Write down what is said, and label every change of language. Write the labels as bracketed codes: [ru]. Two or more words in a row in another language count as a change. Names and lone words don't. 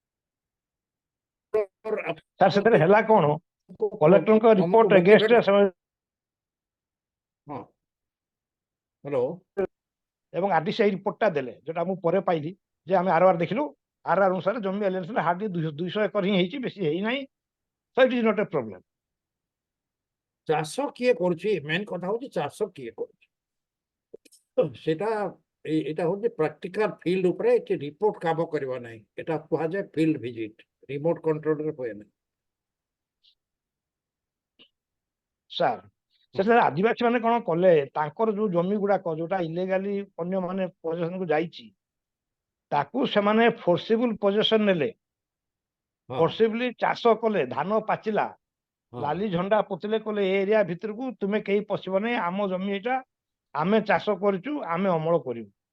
[or] ସାର୍ ସେଥିରେ ହେଲା କ'ଣ କଲେକ୍ଟରଙ୍କ [en] report against [or] ହଁ ହ୍ୟାଲୋ ଏବଂ ଆର୍ଡି ସେଇ ରିପୋର୍ଟଟା ଦେଲେ, ଯୋଉଟା ମୁଁ ପରେ ପାଇଲି ଯେ ଆମେ ଆରଆର୍ ଦେଖିଲୁ, ଆରଆର୍ ଅନୁସାରେ ଜମି [en] alienation hardly [or] 200 ଏକର ହିଁ ହେଇଛି, ବେଶୀ ହେଇନାହିଁ। [en] So it is not a problem. [or] ଚାଷ କିଏ କରୁଛି? ମେନ୍ କଥା ହଉଛି ଚାଷ କିଏ କରୁଛି। ସେଟା ଏଇଟା ହଉଛି [en] practical field [or] ଉପରେ। ଏଠି ରିପୋର୍ଟ କାମ କରିବା ନାହିଁ, ଏଟା କୁହାଯାଏ [en] field visit, remote control [or] ହୁଏ ନାହିଁ। ସାର୍ ସେଥିରେ ଆଦିବାସୀ ମାନେ କ'ଣ କଲେ, ତାଙ୍କର ଯୋଉ ଜମି ଗୁଡାକ ଯୋଉଟା ଇଲିଗାଲି ଅନ୍ୟ ମାନେ ପୋଜେସନକୁ ଯାଇଛି, ତାକୁ ସେମାନେ [en] forcible possession [or] ନେଲେ, ଫୋର୍ସିବଲି ଚାଷ କଲେ, ଧାନ ପାଚିଲା, ଲାଲି ଝଣ୍ଡା ପୋତିଲେ, କଲେ ଏ ଏରିଆ ଭିତରକୁ ତୁମେ କେହି ପଶିବ ନାହିଁ, ଆମ ଜମି ଏଇଟା, ଆମେ ଚାଷ କରିଛୁ, ଆମେ ଅମଳ କରିବୁ।